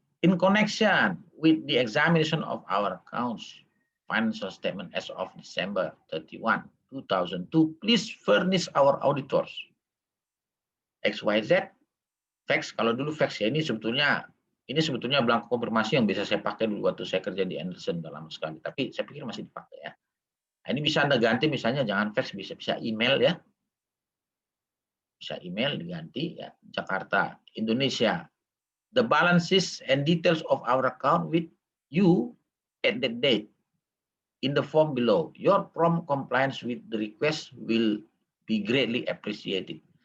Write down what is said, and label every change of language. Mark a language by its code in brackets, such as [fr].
[en] In connection with the examination of our accounts financial statement as of December 31, 2002, please furnish our auditors XYZ fax. [id] Kalau dulu fax ya, ini sebetulnya belangko konfirmasi yang bisa saya pakai dulu waktu saya kerja di Anderson, udah lama sekali. Tapi saya pikir masih dipakai ya. Nah, ini bisa Anda ganti, misalnya jangan fax, bisa email ya. Bisa email diganti ya. Jakarta, Indonesia. [en] The balances and details of our account with you at that date in the form below. Your prompt compliance with the request will be greatly appreciated.